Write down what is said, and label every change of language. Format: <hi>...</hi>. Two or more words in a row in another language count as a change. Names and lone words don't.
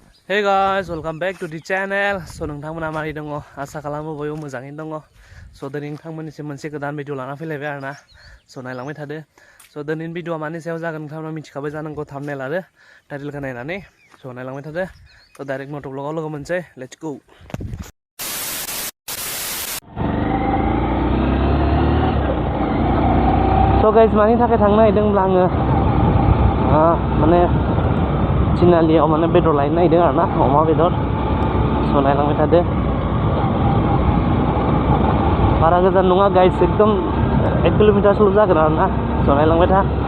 <en>Hey guys, welcome back to the channel.</en> <brx>So नोंथांमोना मारै दङ आसा खालामो बयबो मोजाङैनो दङ। So दिनै नोंथांमोननिसिम मोनसे गोदान भिडिअ लाना फैलायबाय आरोना। So नायलांबाय थादो। So दिनैनि भिडिअआ मानि सायाव जागोन नोंथांमोना मिथिखाबाय जानांगौ थाम्बनेल आरो टाइटेलखौ नायनानै। So नायलांबाय थादो। So डाइरेक्ट मट' ब्लगाव लोगो मोनसै।</brx> <en>Let's go. So guys,</en> <brx>मानि थाखाय थांनो नागिरदोंब्ला आङो माने थिनालियाव माने बेदर लायनो नागिरदों आरोना, अमा बेदर। स' नायलांबाय थादो। बारा गोजान नङा गाइस, एकदम 1 किल'मिटारसोल' जागोन आरोना। स' नायलांबाय था।</brx>